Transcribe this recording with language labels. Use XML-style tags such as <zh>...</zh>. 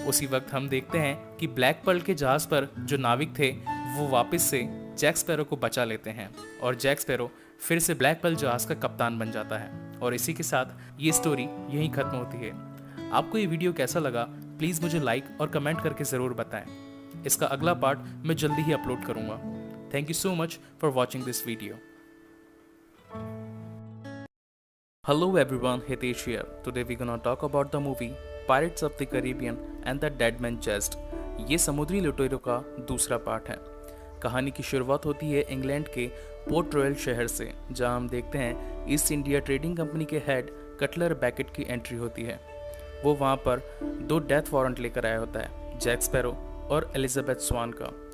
<hi>उसी वक्त हम देखते हैं कि ब्लैक पर्ल के जहाज पर जो नाविक थे वो वापस से जैक स्पैरो को बचा लेते हैं और जैक स्पैरो फिर से ब्लैक पर्ल जहाज का कप्तान बन जाता है। और इसी के साथ ये स्टोरी यहीं खत्म होती है। आपको ये वीडियो कैसा लगा प्लीज़ मुझे लाइक और कमेंट करके ज़रूर बताएं। इसका अगला पार्ट मैं जल्दी ही अपलोड करूंगा।</hi> <en>Thank you so much for watching this video. Hello everyone, Hitesh here. Today we're gonna talk about the movie Pirates of the Caribbean and the Dead Man Chest.</en> <hi>ये समुद्री लुटेरों का दूसरा पार्ट है। कहानी की शुरुआत होती है इंग्लैंड के पोर्ट रॉयल शहर से, जहां हम देखते हैं ईस्ट इंडिया ट्रेडिंग कंपनी के हेड कटलर बैकेट की एंट्री होती है। वो वहाँ पर 2 डेथ वारंट लेकर आया होता है, जैक स्पैरो और एलिजाबेथ स्वान का।</hi>